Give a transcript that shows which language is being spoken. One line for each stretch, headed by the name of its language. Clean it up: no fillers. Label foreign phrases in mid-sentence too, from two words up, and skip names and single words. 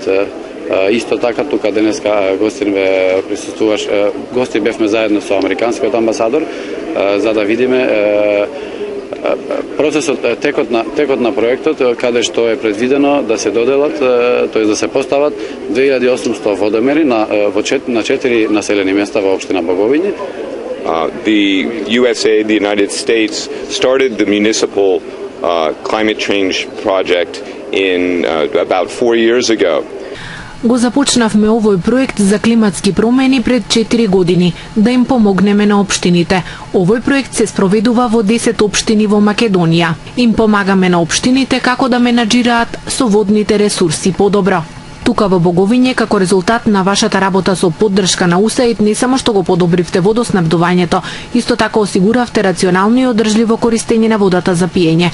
Macedonian: Исто така тука денеска гостин присуствуваш, гости бевме заедно со американскиот амбасадор за да видиме процесот, текот на проектот, каде што е предвидено да се доделат, тоест да се постават 2800 водомери на 4 населени места во општина Боговиње.
English: The USA, the United States, started the municipal climate change project in about 4 years ago.
Macedonian: Го започнавме овој проект за климатски промени пред 4 години, да им помогнеме на општините. Овој проект се спроведува во 10 општини во Македонија. Им помагаме на општините како да менаџираат со водните ресурси подобро. Тука во Боговиње, како резултат на вашата работа со поддршка на УСАИД, не само што го подобривте водоснабдувањето, исто така осигуравте рационално и одржливо користење на водата за пиење.